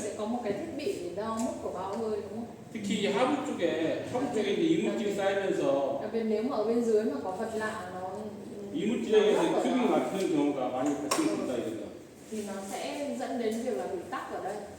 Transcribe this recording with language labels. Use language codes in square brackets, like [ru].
[vi] sẽ có một cái thiết bị để đo mức của bao hơi đúng không? [ko] 특히 이 하부 쪽에 이제 이물질이 쌓이면서 [vi] Đặc biệt nếu mà ở bên dưới mà có vật lạ nó [ko] 이물질에 의해서 튜빙이 막히는 경우가 많이 발생된다 이거죠. [vi] thì nó sẽ dẫn đến việc là bị tắc ở đây.